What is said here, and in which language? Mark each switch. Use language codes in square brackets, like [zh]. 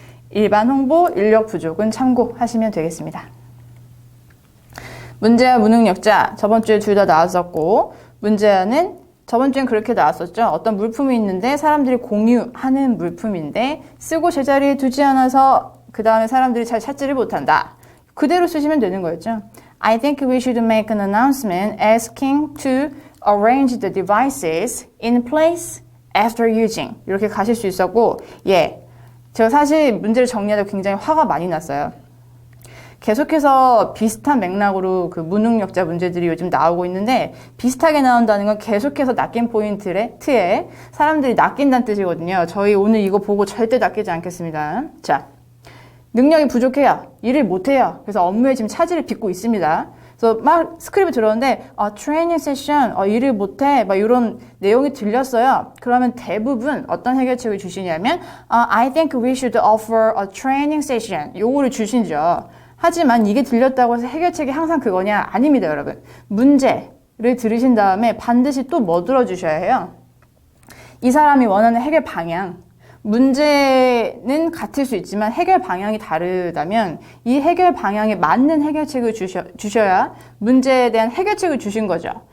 [ko] 일반 홍보, 인력 부족은 참고하시면 되겠습니다. 문제와 무능력자 저번 주에 둘 다 나왔었고 문제는 저번 주엔 그렇게 나왔었죠. 어떤 물품이 있는데 사람들이 공유하는 물품인데 쓰고 제자리에 두지 않아서 그 다음에 사람들이 잘 찾지를 못한다. 그대로 쓰시면 되는 거였죠. [en] I think we should make an announcement asking to arrange the devices in place after using. [ko] 이렇게 가실 수 있었고, 제가 사실 문제를 정리하다 굉장히 화가 많이 났어요. 계속해서 비슷한 맥락으로 그 무능력자 문제들이 요즘 나오고 있는데 비슷하게 나온다는 건 계속해서 낚인 포인트에 사람들이 낚인다는 뜻이거든요. 저희 오늘 이거 보고 절대 낚이지 않겠습니다. 자, 능력이 부족해요. 일을 못해요. 그래서 업무에 지금 차질을 빚고 있습니다. 그래서 막 스크립트 들었는데 트레이닝 세션, 일을 못해 막 이런 내용이 들렸어요. 그러면 대부분 어떤 해결책을 주시냐면 [en] I think we should offer a training session [ko] 요거를 주시죠. 하지만 이게 들렸다고 해서 해결책이 항상 그거냐? 아닙니다, 여러분. 문제를 들으신 다음에 반드시 또 뭐 들어주셔야 해요? 이 사람이 원하는 해결 방향. 문제는 같을 수 있지만 해결 방향이 다르다면 이 해결 방향에 맞는 해결책을 주셔야 문제에 대한 해결책을 주신 거죠.